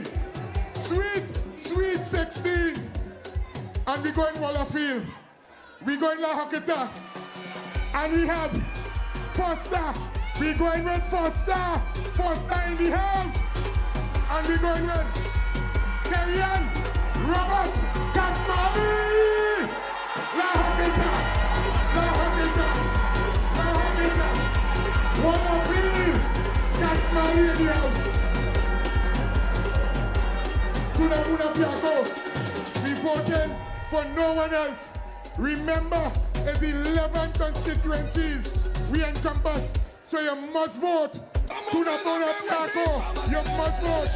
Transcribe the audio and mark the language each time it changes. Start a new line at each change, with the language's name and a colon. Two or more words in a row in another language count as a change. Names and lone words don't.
English: Sweet 16. And we go in Wallafield. We go in La Hakita. And we have Foster. We going with Foster. Foster in the house. And we going with Kerry-Ann Roberts Kasmali. La Hakita. La Hakita. La Hakita. Wallafield. Kasmali in the house. Tuna Piaco. We voted for no one else. Remember, it's 11 constituencies we encompass, so you must vote. Tuna Piaco, you must vote.